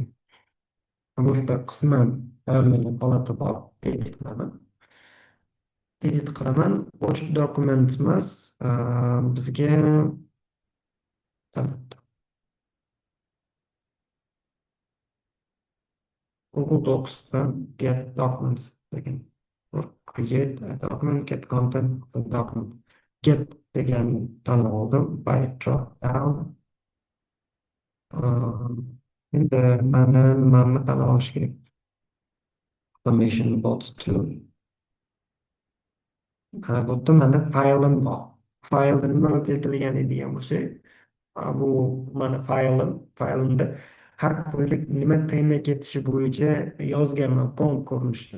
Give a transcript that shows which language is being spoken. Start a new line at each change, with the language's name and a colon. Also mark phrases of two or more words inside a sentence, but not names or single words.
Uzbek: Bu yerda qisman tayyorlangan holati bor. Edit qilaman.
English: Watch document
Uzbek: emas, bizga Google Docsdan
English: get documents
Uzbek: degan.
English: Create a document, get content, document.
Uzbek: Get degan tanlab oldim.
English: By drop down.
Uzbek: Endi mana nimani tanlab olish kerak.
English: Automation bots tool.
Uzbek: Bu yerda mana faylim bor. Faylda nima keltirilgan deydigan bo'lsak, bu mana faylimda har kunlik nima tema ketishi bo'yicha yozganman prompt ko'rinishida.